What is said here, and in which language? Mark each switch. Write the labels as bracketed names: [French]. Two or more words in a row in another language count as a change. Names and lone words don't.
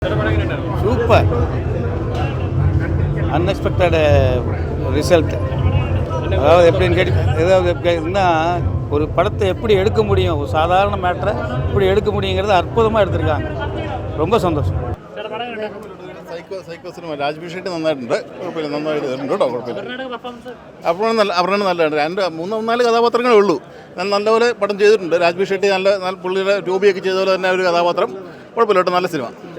[English] super unexpected result. [Tamil] அதாவது எப்படின்னு கேட்டிங்கன்னா ஒரு படத்தை எப்படி எடுக்க முடியும், ஒரு சாதாரண மேட்டரை எப்படி எடுக்க முடியுங்கிறது அற்புதமாக எடுத்திருக்காங்க. [Malayalam] ரொம்ப സന്തോഷം. സൈക്കോ സിനിമ രാജ്ബി ഷെട്ടി നന്നായിട്ടുണ്ട്, കുഴപ്പമില്ല, നന്നായിട്ട് ഉണ്ട് കേട്ടോ, കുഴപ്പമില്ല. അവരാണ് നല്ലതാണ്. 3-4 കഥാപാത്രങ്ങളേ ഉള്ളൂ. നല്ലപോലെ പടം ചെയ്തിട്ടുണ്ട് രാജ്ബി ഷെട്ടി. നല്ല പുള്ളിയുടെ രൂപയൊക്കെ ചെയ്ത പോലെ തന്നെ ഒരു കഥാപാത്രം, കുഴപ്പമില്ല കേട്ടോ, നല്ല സിനിമ.